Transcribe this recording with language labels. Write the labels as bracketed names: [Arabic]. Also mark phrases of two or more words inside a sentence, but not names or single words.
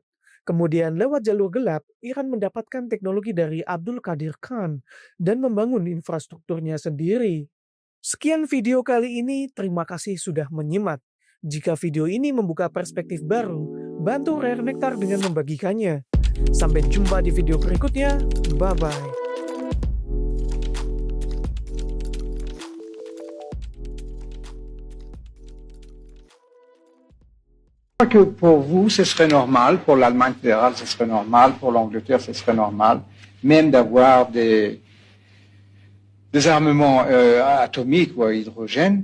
[Indonesian] Kemudian lewat jalur gelap, Iran mendapatkan teknologi dari Abdul Qadir Khan dan membangun infrastrukturnya sendiri. Sekian video kali ini, terima kasih sudah menyimak. Jika video ini membuka perspektif baru, bantu Rare Nectar dengan membagikannya. Sampai jumpa di video berikutnya, bye-bye. [French] Je crois que pour vous, ce serait normal, pour l'Allemagne fédérale, ce serait normal, pour l'Angleterre, ce serait normal, même d'avoir des armements atomiques ou à hydrogène.